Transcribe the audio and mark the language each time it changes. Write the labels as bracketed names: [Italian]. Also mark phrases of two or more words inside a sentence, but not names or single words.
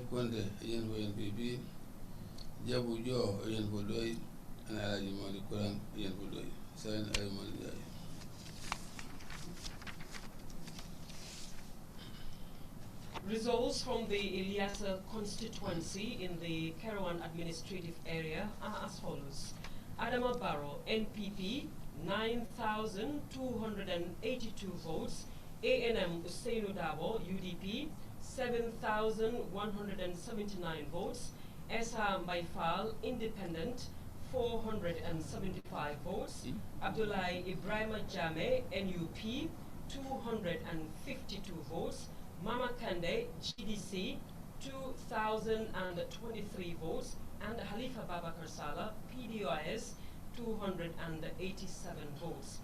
[English] Conte, agent for NPP, Jabu Jo, agent for Doi, and Alaji Mali Kurang, agent for Doi. Signed, Ali Mali. Results from the Ilyasa constituency in the Karawan administrative area are as follows. Adama Barrow, NPP, 9,282 votes. ANM Usainu Dabo, UDP, 7,179 votes. Esa Maifal, Independent, 475 votes. Abdullah Ibrahim Jame, NUP, 252 votes. Mama Kande, GDC, 2,023 votes. And Halifa Babakar Salah, PDOIS, 287 votes.